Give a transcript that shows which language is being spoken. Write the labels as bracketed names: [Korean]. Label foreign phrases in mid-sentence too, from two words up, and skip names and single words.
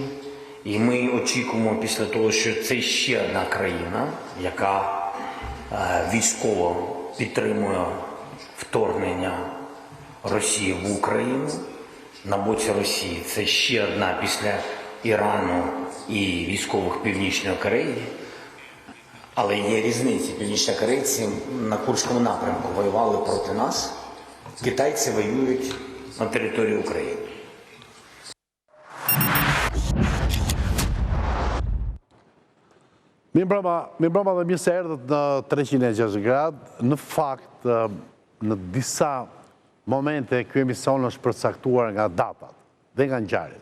[Ukrainian] І ми очікуємо після того, що це ще одна країна, яка військово підтримує вторгнення Росії в Україну на боці Росії. Це ще одна після Ірану і військових Північної Кореї. Але є різниці. Північнокорейці на Курському напрямку воювали проти нас. Китайці воюють на території України. [Albanian] Mi mbroma dhe mirë se erdhët në 360 gradë. Në fakt, në disa momente, ky emision është përcaktuar nga datat dhe nga ngjarjet.